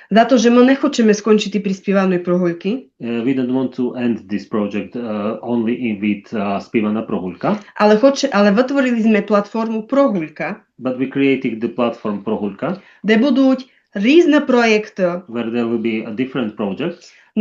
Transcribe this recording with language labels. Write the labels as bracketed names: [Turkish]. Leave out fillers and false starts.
[Slovak] Za to, že my nechceme skončiť pri spievanej Prohul'ky. [English] We don't want to end this project only with Spivana Prohul'ka. [Slovak] Ale vytvorili sme platformu Prohul'ka. [English] But we created the platform Prohul'ka. [Slovak] Kde budú rôzne projekty. [English] Where there will be different projects.